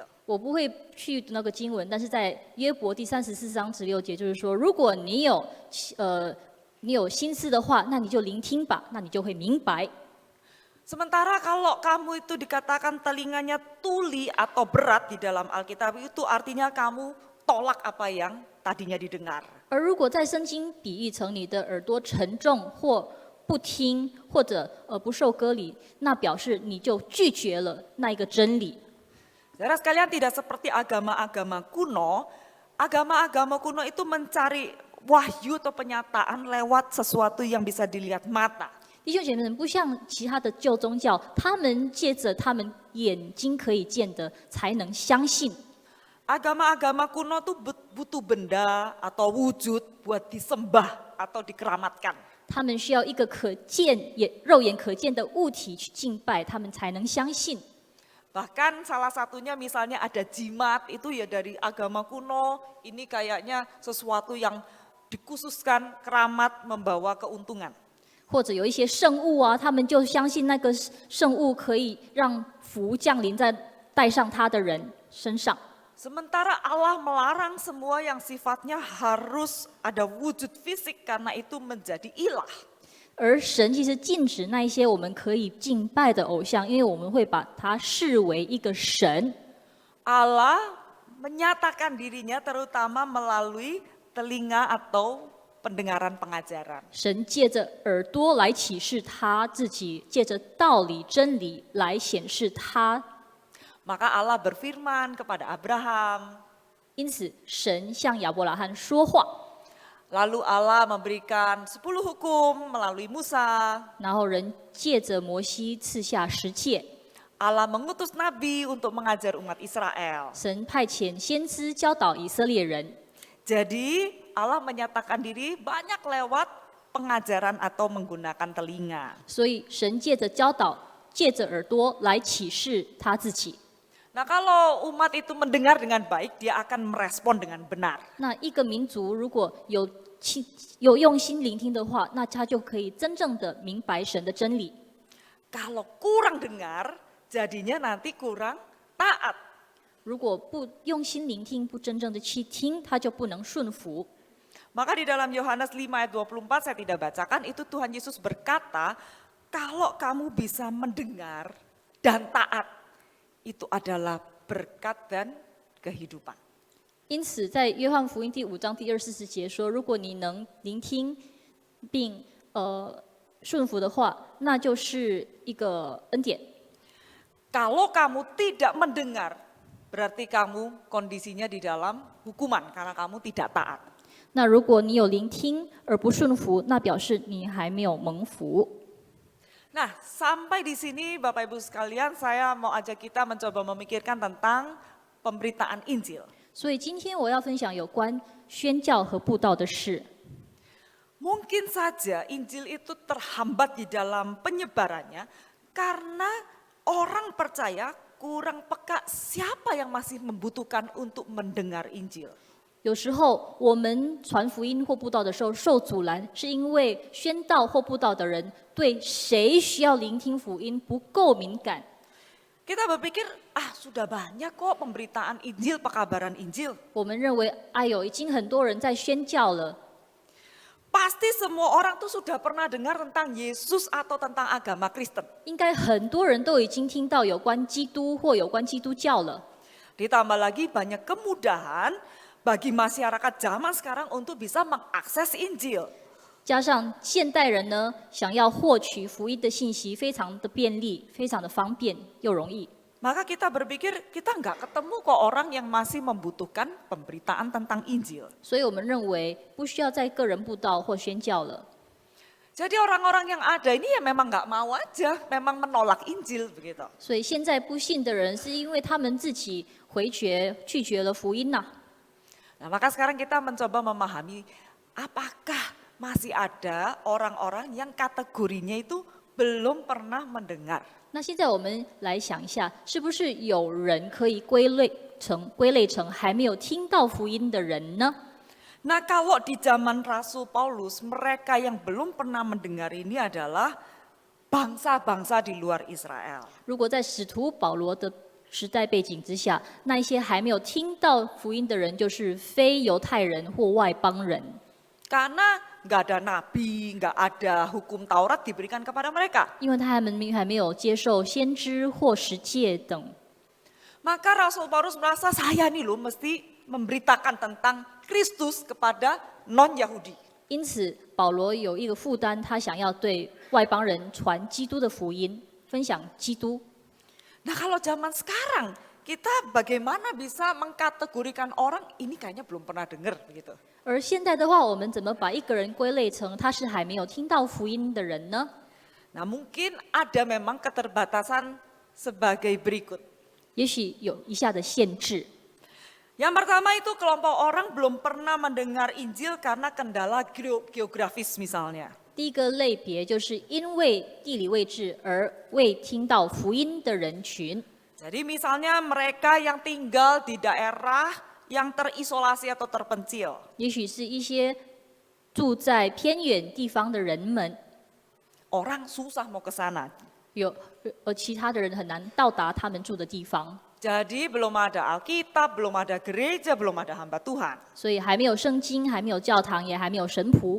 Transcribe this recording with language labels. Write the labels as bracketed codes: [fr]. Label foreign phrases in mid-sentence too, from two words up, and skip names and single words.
[zh] 我不会去那个经文，但是在约伯第34章16节，就是说，如果你有心思的话，那你就聆听吧，那你就会明白。 [id] Sementara kalau kamu itu dikatakan telinganya tuli atau berat di dalam Alkitab, itu artinya kamu tolak apa yang tadinya didengar. [zh] 而如果在圣经比喻成你的耳朵沉重或不听，或者不受割礼，那表示你就拒绝了那一个真理。 [id] Saudara sekalian, tidak seperti agama-agama kuno. Agama-agama kuno itu mencari wahyu atau penyataan lewat sesuatu yang bisa dilihat mata. [zh] 弟兄姐妹们，不像其他的旧宗教，他们借着他们眼睛可以见的，才能相信。 [id] Agama-agama kuno tuh butuh benda atau wujud buat disembah atau dikeramatkan. [zh] 他们需要一个可见肉眼可见的物体去敬拜，他们才能相信。 [id] Bahkan salah satunya misalnya ada jimat, itu ya dari agama kuno, ini kayaknya sesuatu yang dikhususkan keramat membawa keuntungan. [zh] 或者有一些圣物啊，他们就相信那个圣物可以让福降临在带上它的人身上。 [id] Sementara Allah melarang semua yang sifatnya harus ada wujud fisik karena itu menjadi ilah. [zh] 而神其实禁止那一些我们可以敬拜的偶像，因为我们会把它视为一个神。 [id] Allah menyatakan dirinya terutama melalui telinga atau pendengaran pengajaran. [zh] 神借着耳朵来启示他自己，借着道理真理来显示他。 [id] Maka Allah berfirman kepada Abraham. [zh] 因此，神向亚伯拉罕说话， [id] Lalu Allah memberikan 10 hukum melalui Musa. [zh] 然后人借着摩西赐下10诫。 [id] Allah mengutus nabi untuk mengajar umat Israel. [zh] 神派遣先知教导以色列人。 [id] Jadi Allah menyatakan diri banyak lewat pengajaran atau menggunakan telinga. [zh] 所以神借着教导，借着耳朵来启示他自己。 [id] Nah, kalau umat itu mendengar dengan baik, dia akan merespon dengan benar. [zh] 那一个民族如果有用心聆听的话，那他就可以真正的明白神的真理。 [id] Kalau kurang dengar, jadinya nanti kurang taat. [zh] 如果不用心聆听，不真正的去听，他就不能顺服。 [id] Maka di dalam Yohanes 5 ayat 24 saya tidak bacakan, itu Tuhan Yesus berkata, kalau kamu bisa mendengar dan taat, itu adalah berkat dan kehidupan. [zh] 因此，在约翰福音第5章第24节说：“如果你能聆听并顺服的话，那就是一个恩典。 [id] Kalau kamu tidak mendengar, berarti kamu kondisinya di dalam hukuman karena kamu tidak taat. [zh] 那如果你有聆听而不顺服，那表示你还没有蒙福。” [id] Nah, sampai di sini Bapak Ibu sekalian, saya mau ajak kita mencoba memikirkan tentang pemberitaan Injil. [zh] 所以今天我要分享有关宣教和布道的事。 [id] Mungkin saja Injil itu terhambat di dalam penyebarannya karena orang percaya kurang peka siapa yang masih membutuhkan untuk mendengar Injil. [zh] 有时候我们传福音或布道的时候受阻拦，是因为宣道或布道的人对谁需要聆听福音不够敏感。 [id] Kita berpikir, sudah banyak kok pemberitaan Injil, pekabaran Injil. [zh] 我们认为，哎呦，已经很多人在宣教了， [id] Pasti semua orang tuh sudah pernah dengar tentang Yesus atau tentang agama Kristen. [zh] 应该很多人都已经听到有关基督或有关基督教了。 [id] Ditambah lagi banyak kemudahan bagi masyarakat zaman sekarang untuk bisa mengakses Injil. [zh] 加上现代人呢，想要获取福音的信息非常的便利，非常的方便又容易。 [id] Maka kita berpikir kita nggak ketemu kok orang yang masih membutuhkan pemberitaan tentang Injil. [zh] 所以我们认为不需要再个人布道或宣教了。 [id] Jadi orang-orang yang ada ini ya memang nggak mau aja, memang menolak Injil begitu. [zh] 所以现在不信的人，是因为他们自己拒绝了福音呐、 [id] Nah, maka sekarang kita mencoba memahami apakah masih ada orang-orang yang kategorinya itu belum pernah mendengar. [zh] 那现在我们来想一下，是不是有人可以归类成还没有听到福音的人呢？ [id] Nah, kalau di zaman Rasul Paulus, mereka yang belum pernah mendengar ini adalah bangsa-bangsa di luar Israel. [zh] 如果在使徒保罗的时代背景之下，那一些还没有听到福音的人，就是非犹太人或外邦人， [id] Karena nggak ada nabi, nggak ada hukum Taurat diberikan kepada mereka. [zh] 因为他们还没有接受先知或十诫等。 [id] Maka Rasul Paulus merasa saya nih loh mesti memberitakan tentang Kristus kepada non-Yahudi. [zh] 因此，保罗有一个负担，他想要对外邦人传基督的福音，分享基督。 [id] Nah, kalau zaman sekarang kita bagaimana bisa mengkategorikan orang ini kayaknya belum pernah dengar begitu. [zh] 而现在的话，我们怎么把一个人归类成他是还没有听到福音的人呢？ [id] Nah, mungkin ada memang keterbatasan sebagai berikut. [zh] 也许有以下的限制。 [id] Yang pertama itu kelompok orang belum pernah mendengar Injil karena kendala geografis misalnya. [zh] 第一个类别就是因为地理位置而未听到福音的人群。 [id] Jadi misalnya mereka yang tinggal di daerah yang terisolasi atau terpencil. [zh] 也许是一些住在偏远地方的人们， [id] Orang susah mau ke sana. [zh] 其他的人很难到达他们住的地方， [id] Jadi belum ada Alkitab, belum ada gereja, belum ada hamba Tuhan. [zh] 所以还没有圣经，还没有教堂，也还没有神仆。